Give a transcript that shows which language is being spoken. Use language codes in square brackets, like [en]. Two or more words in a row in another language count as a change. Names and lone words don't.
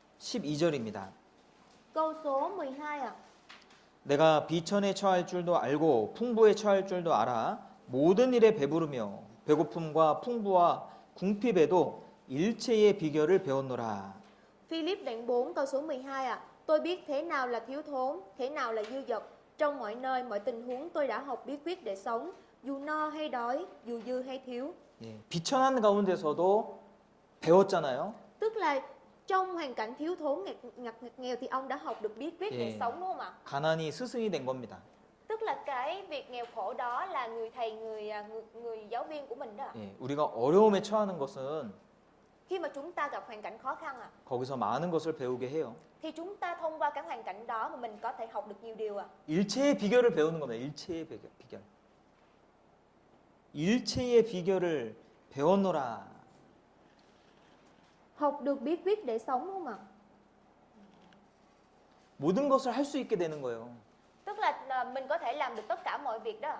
[ko] 12절입니다. [vi] Câu số 12 ạ. [ko] 내가 비천에 처할 줄도 알고 풍부에 처할 줄도 알아 모든 일에 배부르며 배고픔과 풍부와 궁핍에도 일체의 비결을 배웠노라. [vi] Philip đoạn 4 câu số 12 ạ. Tôi biết thế nào là thiếu thốn, thế nào là dư dật. Trong mọi nơi, mọi tình huống tôi đã học bí quyết để sống, dù no hay đói, dù dư hay thiếu. [ko] 예, 비천한 가운데서도 배웠잖아요. [vi] Tức là trong hoàn cảnh thiếu thốn ngặt nghèo thì ông đã học được bí quyết để [ko] 예. [vi] sống đúng không ạ? [ko] 가난이 스승이 된 겁니다. [vi] Tức là cái việc nghèo khổ đó là người thầy, người giáo viên của mình đó ạ. [ko] 예, 우리가 어려움에 처하는 것은 [vi] Khi mà chúng ta gặp hoàn cảnh khó khăn ạ, [ko] 거기서 많은 것을 배우게 해요. [vi] thì chúng ta thông qua cái hoàn cảnh đó mà mình có thể học được nhiều điều ạ. [ko] 일체의 비결을 배우는 겁니다. 일체의 비결. 일체의 비결을 배웠노라. [vi] Học được bí quyết để sống đúng không ạ? [ko] 모든 것을 할 수 있게 되는 거예요. [vi] Tức là mình có thể làm được tất cả mọi việc đó ạ.